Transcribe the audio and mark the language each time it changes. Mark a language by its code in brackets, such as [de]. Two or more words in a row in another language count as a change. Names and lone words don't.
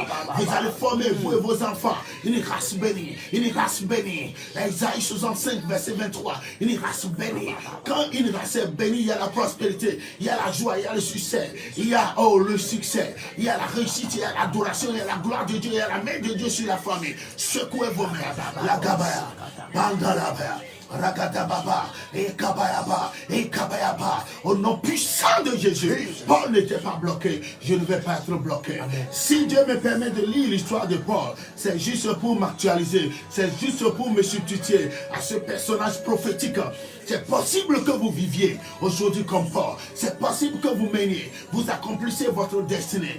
[fr] Vous allez former, vous et vos enfants, une race bénie, une race bénie. Isaïe 65, verset 23, une race bénie. Quand une race est bénie, il y a la prospérité, il y a la joie, il y a le succès, il y a le succès, il y a la réussite, il y a l'adoration, il y a la gloire de Dieu, il y a la main de Dieu sur la famille. Secouez vos mains, la gabaya, bandalabaya. Ragadababa, et Kabayaba, au nom puissant de Jésus. Paul n'était pas bloqué, je ne vais pas être bloqué. Si Dieu me permet de lire l'histoire de Paul, c'est juste pour m'actualiser, c'est juste pour me substituer à ce personnage prophétique. C'est possible que vous viviez aujourd'hui comme Paul, c'est possible que vous meniez, vous accomplissez votre destinée.